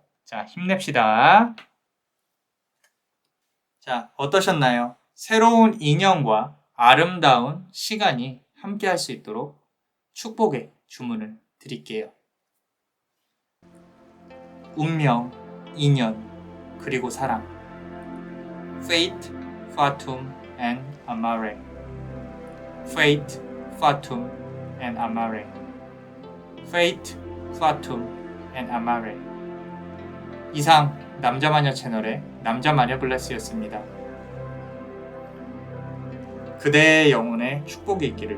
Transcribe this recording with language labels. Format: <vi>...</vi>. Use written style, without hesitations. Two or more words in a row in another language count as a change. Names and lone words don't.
<ko>자, 힘냅시다. 자, 어떠셨나요? 새로운 인연과 아름다운 시간이 함께 할 수 있도록 축복의 주문을 드릴게요. 운명, 인연, 그리고 사랑.</ko> <en>Fate, Fatum, and Amare. Fate, Fatum, and Amare. Fate, Fatum, and Amare.</en> <ko>이상 남자마녀 채널의 남자마녀 블레스였습니다. 그대의 영혼에 축복이 있기를.</ko>